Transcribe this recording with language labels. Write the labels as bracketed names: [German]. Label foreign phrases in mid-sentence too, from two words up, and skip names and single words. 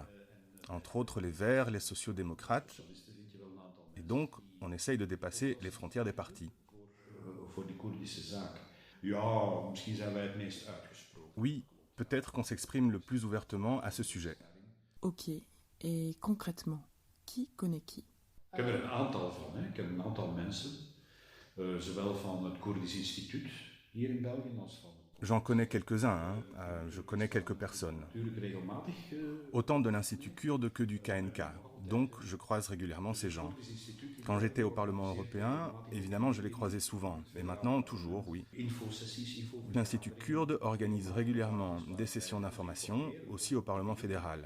[French] Entre autres les Verts, les sociaux-démocrates. Et donc, on essaye de dépasser les frontières des partis. Oui, peut-être qu'on s'exprime le plus ouvertement à ce sujet. Ok, et concrètement, qui connaît qui? [Dutch] Ik heb er een aantal van. Ik heb een aantal mensen, zowel van het Koerdisch Instituut hier in België als van... [French] J'en connais quelques-uns, je connais quelques personnes. Autant de l'Institut kurde que du KNK, donc je croise régulièrement ces gens. Quand j'étais au Parlement européen, évidemment je les croisais souvent, et maintenant toujours, oui. L'Institut kurde organise régulièrement des sessions d'information, aussi au Parlement fédéral.